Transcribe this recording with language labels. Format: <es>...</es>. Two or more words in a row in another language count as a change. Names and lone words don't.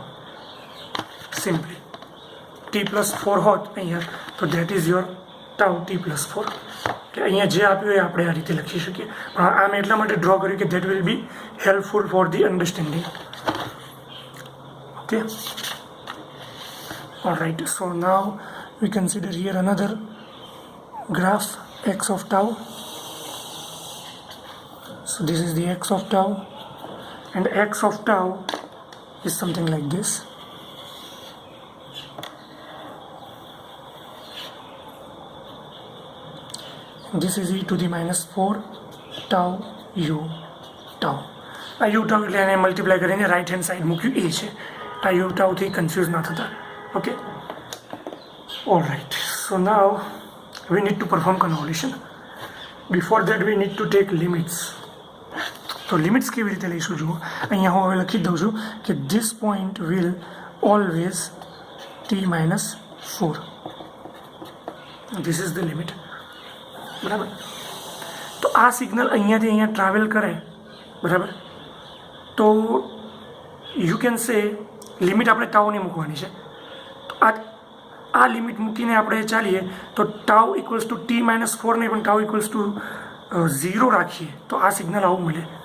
<en>simply T+4</en> <gu>હોત અહીંયા તો</gu> <en>that is your tau T+4.</en> <gu>એટલે અહીંયા જે આપ્યું એ આપણે આ રીતે લખી શકીએ. પણ આ મેં એટલા માટે ડ્રો કર્યું કે</gu> <en>that will be helpful for the understanding.</en> <gu>ઓકે,</gu> <en>alright, so now we consider here another graph x of tau. So this is the x of tau, and x of tau is something like this. This is e to the -4 tau u tau.</en> <gu>આ u tau એટલે એને મલ્ટીપ્લાય કરીને</gu> <en>right hand side</en> <gu>મૂક્યું એ છે. આ u tau થી કન્ફ્યુઝ ના થતા. ઓકે,</gu> <en>alright, so now we need to perform convolution. Before that we need to take limits.</en> <gu>તો લિમિટ્સ કેવી રીતે લઈશું? જુઓ, અહીંયા હું હવે લખી દઉં છું કે</gu> <en>this point will always T-4. This is the limit.</en> <gu>બરાબર. તો આ સિગ્નલ અહીંયાથી અહીંયા ટ્રાવેલ કરે, બરાબર, તો</gu> <en>you can say</en> <gu>લિમિટ આપણે ટાઉની મૂકવાની છે. તો આ લિમિટ મૂકીને આપણે ચાલીએ તો ટાઉ = T-4 નહીં પણ ટાઉ = 0 રાખીએ તો આ સિગ્નલ આવું મળે.</gu>